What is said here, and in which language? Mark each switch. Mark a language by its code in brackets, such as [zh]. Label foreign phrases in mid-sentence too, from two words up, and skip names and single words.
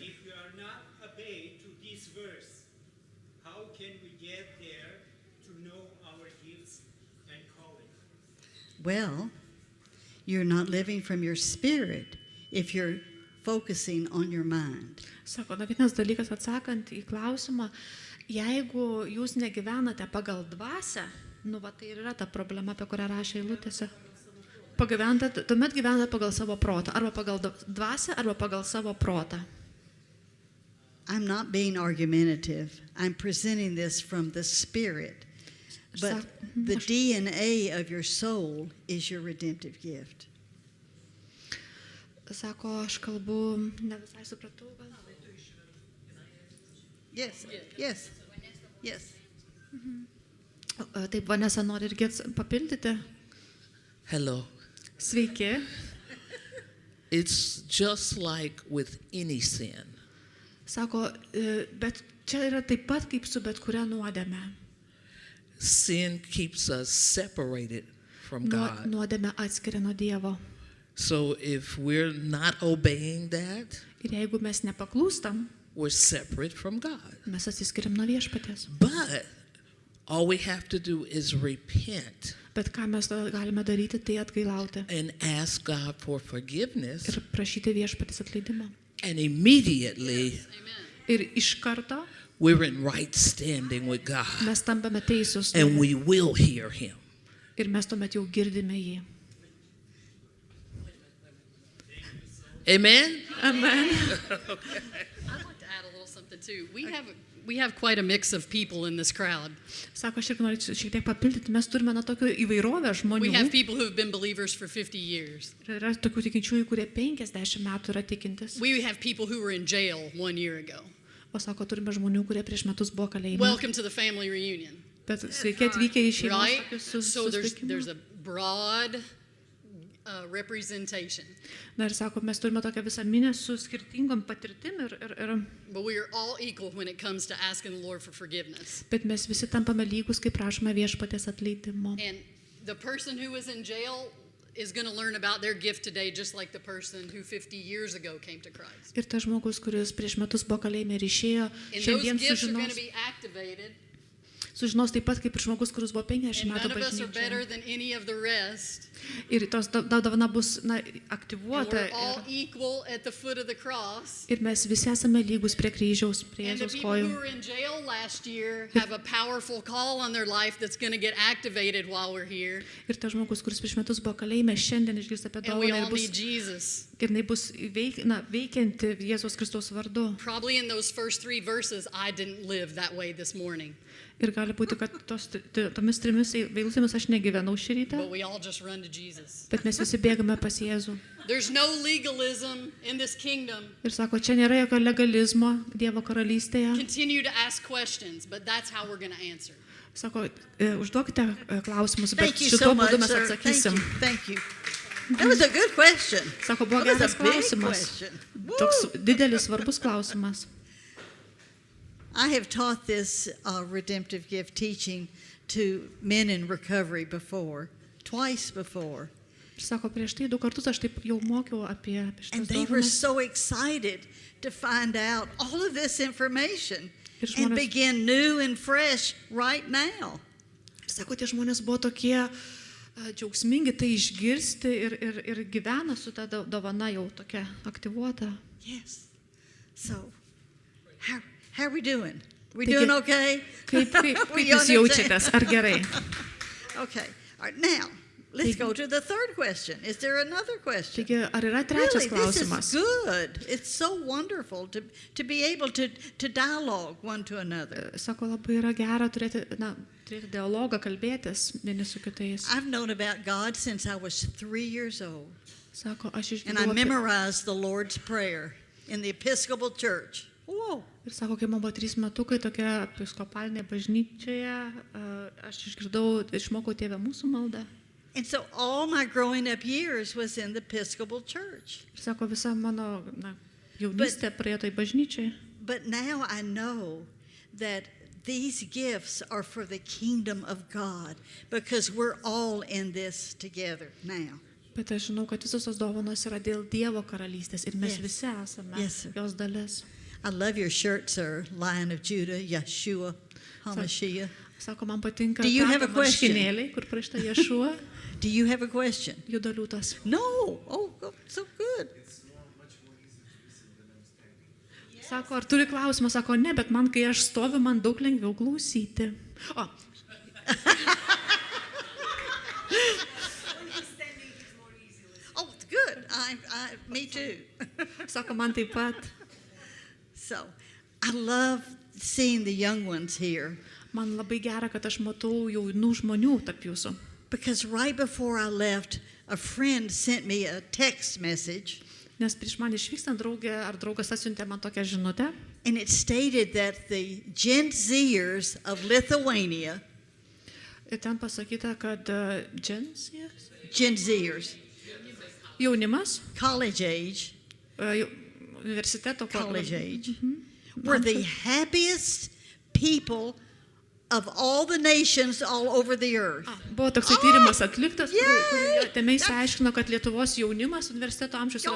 [en] if we are not obeyed to this verse, how can we get there to know our gifts and calling? Well, you're not living from your spirit if you're focusing on your mind. [lt] Sako, na vienas dalykas atsakant į klausimą, jeigu jūs negyvenate pagal dvasią, va tai ir yra ta problema, apie kurią rašė eilutėse. Tuomet gyvenate pagal savo protą, arba pagal dvasią, arba pagal savo protą. [en] I'm not being argumentative. I'm presenting this from the spirit. But the DNA of your soul is your redemptive gift. [lt] Sako, aš kalbu, ne visai supratau. Gal? [en] Yes, yes, yes. [lt] Taip, Vanesa nori irgi papildyti. [en] Hello. [lt] Sveiki. [en] It's just like with any sin. [lt] Sako, bet čia yra taip pat kaip su bet kuria nuodėme. [en] sin keeps us separated from God. [lt] Nuodėmė atskiria nuo Dievo. [en] So if we're not obeying that, [lt] Ir jeigu mes nepaklūstam, [en] we're separate from God. [lt] mes atsiskiriam nuo viešpaties. [en] But all we have to do is repent [lt] Bet ką mes galime daryti, tai atgailauti [en] and ask God for forgiveness, [lt] ir prašyti viešpatės atleidimo. [en] and immediately [lt] Ir iš karto [en] we're in right standing with God, [lt] mes tampame teisūs [en] and we will hear Him. [lt] ir mes tuomet jau girdime jį. [en] Amen? [lt] Amen. [en] I'd like to add a little something too. We have quite a mix of people in this crowd. [lt] Sako, aš ir noriu šiek tiek papildyti, mes turime na tokią įvairovę [en] We [lt] žmonių. [en] have people who have been believers for 50 years. [lt] Ir yra tokių tikinčiųjų, kurie 50 metų yra tikintis. [en] We have people who were in jail 1 year ago. [lt] O sako, turime žmonių, kurie prieš metus buvo kalėjime. [en] Welcome to the family reunion. [lt] Bet sveiki atvykę į šeimos [en] Right? [lt] tokius [en] So there's [lt] susitikimus. [en] a broad representation. [lt] Na ir sako, mes turime tokią visą minę su skirtingom patirtim, [en] But we are all equal when it comes to asking the Lord for forgiveness. [lt] bet mes visi tampame lygus, kai prašome viešpatės atleidimo. [en] And the person who was in jail is going to learn about their gift today just like the person who 50 years ago came to Christ. [lt] Ir tas žmogus, kuris prieš metus buvo kalėjime ir išėjo, [en] And those [lt] šiandien [en] gifts are going to [lt] sužinos, [en] be activated. [lt] sužinos taip pat kaip ir žmogus, kuris buvo 50 [en] And [lt] metų [en] none of us are better [lt] bažnyčioje. [en] than any of the rest. [lt] Ir tos dovana bus [en] And [lt] aktyvuota. [en] we're all equal at the foot of the cross. [lt] Ir mes visi esame lygus prie kryžiaus, prie [en] And the [lt] Jėzaus [en] people who [lt] kojų. [en] were in jail last year have a powerful call on their life that's going to get activated while we're here. [lt] Ir tas žmogus, kuris prieš metus buvo kalėjime, šiandien išgirsta apie [en] And we [lt] dovaną [en] all need Jesus. [lt] ir jinai bus veikianti Jėzaus Kristaus vardu. [en] Probably in those first 3 verses, I didn't live that way this morning. [lt] Ir gali būti, kad tomis 3 eilutėmis aš negyvenau šį rytą, [en] But we all just run to Jesus. [lt] bet mes visi bėgame pas Jėzų. [en] There's no legalism in this kingdom. [lt] Ir sako, čia nėra jokio legalizmo Dievo karalystėje. [en] Continue to ask questions, but that's how we're going to answer. [lt] Sako, užduokite klausimus, bet [en] Thank you so [lt] šituo [en] much, [lt] būdu mes [en] sir. Thank [lt] atsakysim. [en] you. Thank you. That was a good question. [lt] Sako, buvo [en] That was [lt] geras [en] a big [lt] klausimas. [en] question. [lt] Toks didelis, svarbus klausimas. [en] I have taught this redemptive gift teaching to men in recovery before, twice before. [lt] Sako, prieš tai 2 kartus aš taip jau mokiau apie [en] And [lt] šitas [en] they were [lt] dovanas. [en] so excited to find out all of this information [lt] Ir [en] and [lt] žmonės- [en] begin new and fresh right now. [lt] Sako, tie žmonės buvo tokie džiaugsmingi tai išgirsti ir gyvena su ta dovana jau tokia aktyvuota. [en] Yes. So, how are we doing? We [lt] Taigi, [en] doing okay? [lt] Kaip [en] We [lt] jūs [en] understand? [lt] jaučiatės? Ar gerai? [en] Okay. All right. Now, let's go to the third question. Is there another question? [lt] Taigi, ar yra trečias [en] Really, this is [lt] klausimas? [en] good. It's so wonderful to be able to dialogue one to another. [lt] Sako, labai yra gera turėti dialogą, kalbėtis vieni su kitais. [en] I've known about God since I was 3 years old, [lt] Sako, aš [en] and I [lt] išgirdau apie... [en] memorized the Lord's Prayer in the Episcopal Church. Whoa. [lt] Ir sako, kai man buvo 3 metukai tokia episkopalinė bažnyčioje, aš išmokau Tėvę mūsų maldą. [en] And so all my growing up years was in the Episcopal Church. [lt] Ir sako, visa mano jaunystė praėjo toj bažnyčiai. [en] But now I know that these gifts are for the kingdom of God because we're all in this together now. [lt] Bet aš žinau, kad visos tos dovanos yra dėl Dievo karalystės ir mes [en] Yes. [lt] visi esame [en] Yes, sir. [lt] jos dalis. [en] I love your shirt, sir. Lion of Judah, [he] ישוע המשיח. [lt] Sako, man patinka [en] Do you have a [lt] Petro [en] question? [lt] marškinėliai, kur parašyta Ješua, [en] Do you have a question? [lt] judo liūtas. [en] No. Oh, so good. [lt] Sako, ar turi klausimą? Sako, ne, bet man, kai aš stoviu, man daug lengviau klausyti. O, [en] Oh, good. Me too. [lt] sako, man taip pat. [en] So, I love seeing the young ones here [lt] Man labai gera, kad aš matau jaunų žmonių tarp jūsų. [en] because right before I left, a friend sent me a text message, [lt] Nes prieš man išvykstant draugė ar draugas atsiuntė man tokią žinutę. [en] and it stated that the Gen Zers of Lithuania, [lt] Ir ten pasakyta, kad džensijas, [en] Gen Zers, [lt] jaunimas, [en] college age, [lt] universiteto [en] college [lt] programa- [en] age, were the happiest people of all the nations all over the earth. [lt] Buvo toksai tyrimas atliktas, [en] Yay! [lt] kuriame išsiaiškino, kad Lietuvos jaunimas universiteto amžius yra